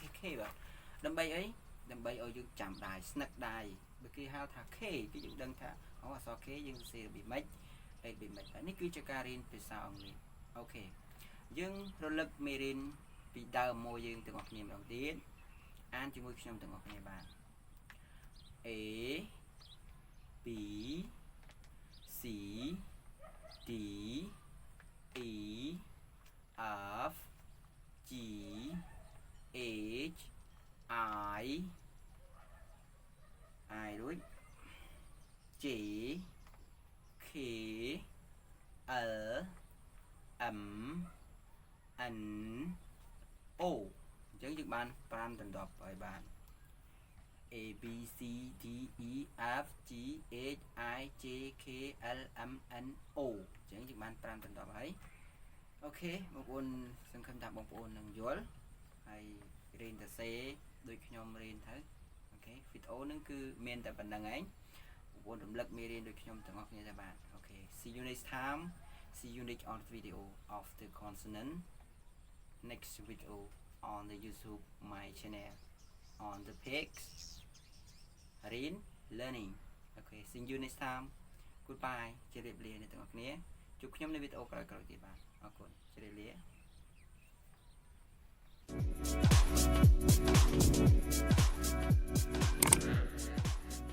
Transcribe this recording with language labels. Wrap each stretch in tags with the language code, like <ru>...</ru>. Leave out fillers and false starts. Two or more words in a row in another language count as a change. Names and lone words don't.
<km>K បាទដើម្បីអីដើម្បីឲ្យយើងចាំដៃស្នឹកដៃបើគេហៅថា K គឺយើងដឹង ថាអូអក្សរ K យើងសរសេររបៀបម៉េចហើយរបៀបម៉េចនេះគឺជា ការរៀនភាសាអង់គ្លេសអូខេយើងរលឹកមេរៀនពីដើមមកយើងទាំងអស់គ្នាម្ដងទៀតអានជាមួយខ្ញុំទាំងអស់គ្នាបាន</km> <en>A B C D E F G H I</en> <km>រួច</km> <en>J K L M N O</en> <km>អញ្ចឹងយើងបាន5ដណ្ដប់ហើយបាន</km> <en>A B C D E F G H I J K L M N O</en> <km>អញ្ចឹងយើងបាន5ដ ណ្ដប់ហើយអូខេបងប្អូនសង្ឃឹមថាបងប្អូននឹងយល់ហើយរៀនសរសេរដូចខ្ញុំរៀនទៅ អូខេវីដេអូហ្នឹងគឺមានតែប៉ុណ្្នឹងឯងបងប្អូនរំលឹកមេរៀនដូចខ្ញុំទាំងអស់គ្នា ទៅបានអូខេ</km> <en>see you next time see you next on video of the consonant next video on the YouTube my channel on the page read learning okay see you next time goodbye</en> <km>ជម្រាបលាអ្នកទាំងអស់គ្នាជួបខ្ញុំនៅវីដេអូក្រោយៗទៀតបាទអរគុណជម្រាបលា</km> <en>Thank you.</en>